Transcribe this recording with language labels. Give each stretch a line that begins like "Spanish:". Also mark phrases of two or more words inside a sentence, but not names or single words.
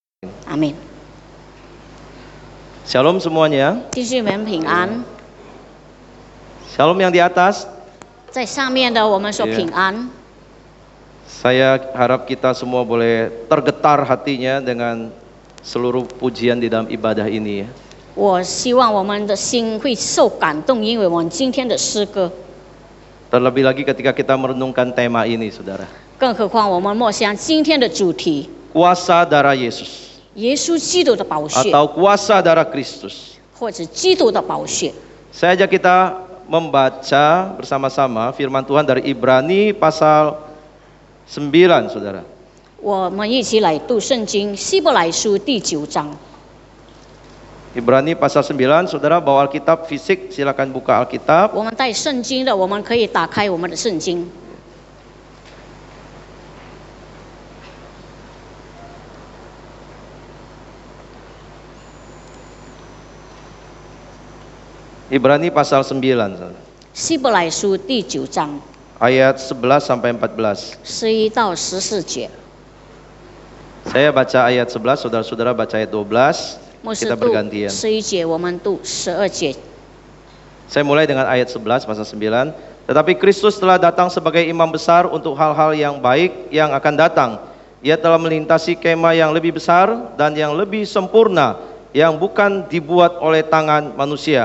Indonesian: Amin. Shalom semuanya.
Chinese: 弟兄们平安。
Indonesian: Shalom yang di atas.
Chinese: 在上面的我们说平安。
Indonesian: Saya harap kita semua boleh tergetar hatinya dengan seluruh pujian di dalam ibadah ini ya.
Chinese: 我希望我们的心会受感动，因为我们今天的诗歌。
Indonesian: Terlebih lagi ketika kita merenungkan tema ini, saudara.
Chinese: 更何况我们默想今天的主题，
Indonesian: Kuasa darah Yesus
Chinese: 耶稣基督的宝血，
Indonesian: atau kuasa darah Kristus.
Chinese: 或者基督的宝血。
Indonesian: Saya ajak kita membaca bersama-sama firman Tuhan dari Ibrani pasal 9, saudara.
Chinese: 我们一起来读圣经希伯来书第9章。
Indonesian: Ibrani pasal 9, saudara bawa Alkitab fisik, silakan buka Alkitab.
Chinese: 我们带圣经的，我们可以打开我们的圣经。
Indonesian: Ibrani pasal 9, saudara.
Chinese: 希伯来书第9章
Indonesian: Ayat 11 sampai 14.
Chinese: 11 到14节，
Indonesian: Saya baca ayat 11, saudara-saudara baca ayat 12.
Chinese: 牧师
Indonesian: Kita
Chinese: 读
Indonesian: bergantian.
Chinese: 11节，我们读12节。
Indonesian: Saya mulai dengan ayat 11 pasal 9. Tetapi Kristus telah datang sebagai imam besar untuk hal-hal yang baik yang akan datang. Ia telah melintasi kemah yang lebih besar dan yang lebih sempurna, yang bukan dibuat oleh tangan manusia.